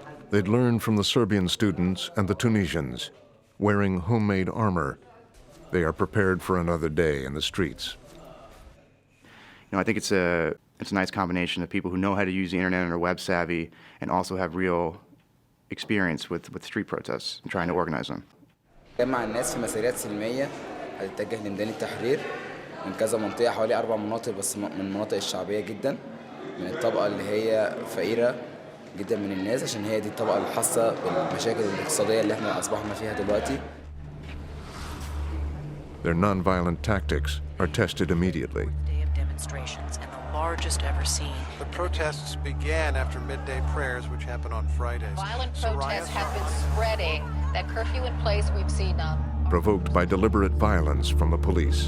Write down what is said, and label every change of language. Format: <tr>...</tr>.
<en>They'd learned from the Serbian students and the Tunisians. Wearing homemade armor, they are prepared for another day in the streets. I think it's a nice combination of people who know how to use the internet and are web savvy and also have real experience with street protests and trying to organize them.</en> <ar>جمع الناس في مسيرات سلمية هتتجه لميدان التحرير من كذا منطقة، حوالي 4 مناطق بس من المناطق الشعبية جدا، من الطبقة اللي هي فقيرة جدا من الناس، عشان هي دي الطبقة اللي حاسة بالمشاكل الاقتصادية اللي احنا أصبحنا فيها دلوقتي.</ar> <en>Their nonviolent tactics are tested immediately. Day of demonstrations and the largest ever seen. The protests began after midday prayers, which happened on Fridays. Violent protests have been spreading. That curfew in place we've seen provoked by deliberate violence from the police.</en>